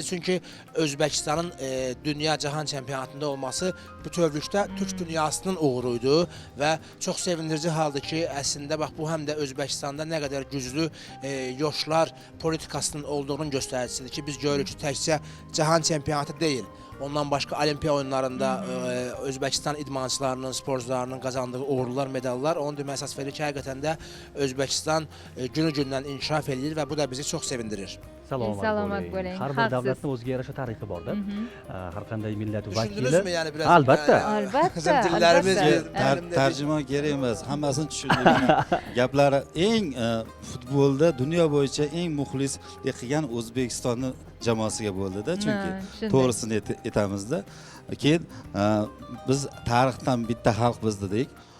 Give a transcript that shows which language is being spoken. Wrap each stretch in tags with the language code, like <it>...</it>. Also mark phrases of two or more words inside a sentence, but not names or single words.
<az>Çünki Özbəkistanın dünya cahan çempionatında olması bütövlükdə türk dünyasının uğuruydu və çox sevindirici haldır ki, əslində bax bu həm də Özbəkistanda nə qədər güclü yoşlar politikasının olduğunun göstəricisidir ki, biz görürük ki, təkcə cahan çempionatı deyil. Ondan başqa olimpiya oyunlarında Özbəkistan idmançılarının, sporcularının qazandığı uğurlular, medallar onun demək əsas verir ki, həqiqətən də Özbəkistan günü-gündən inkişaf edir və bu da bizi çox sevindirir.</az> <uz>Salomat bo'ling. Har bir davlatning o'ziga yarasha tarixi borda. Har qanday millat vakili.</uz> <tr>Düşündünüzmü yani biraz?</tr> <uz>Albatta. Albatta.</uz> <tr>Bizim dillerimiz</tr> <uz>Tarjimon kerak emas, hammasini tushundik. Gaplari eng futbolda dunyo bo'yicha eng muxlislik qilgan O'zbekistonni jamoasiga bo'ldi-da, chunki to'g'risini aytamizda. Keyin biz tarixdan bitta xalq biz dedik.</uz>